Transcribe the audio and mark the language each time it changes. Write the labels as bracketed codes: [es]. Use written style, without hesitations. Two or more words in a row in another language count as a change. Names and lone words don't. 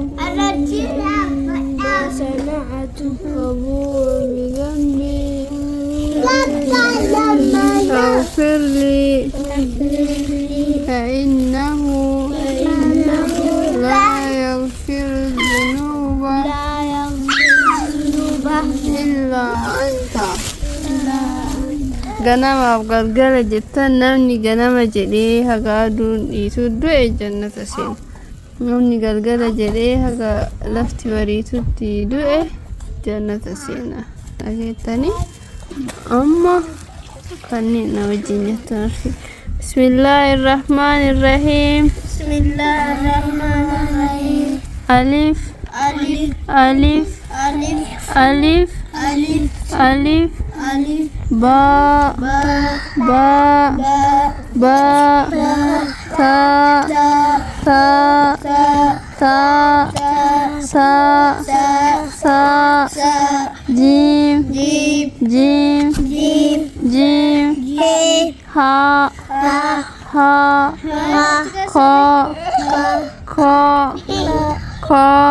[ar] أبوء بذنبي فاغفر لي فإنه لا يغفر الذنوب إلا أنت [om] ganamaaf galgala jettan namni ganama jedhee haga aduun dhiitu du'e jannata seena. Namni galgala jedhee haga lafti bariitutti du'e jannata seena. Dhageettanii amma kanneen na wajjin jettan arge. [ar] بسم الله الرحمن الرحيم. بسم الله الرحمن الرحيم. Alif Alif Alif Alif Alif Alif Alif Alif Ba Ba Ba Ba Ba Ta Ta Ta Sa Sa Jim Jim Jim Ha Ha Kha Kha Kha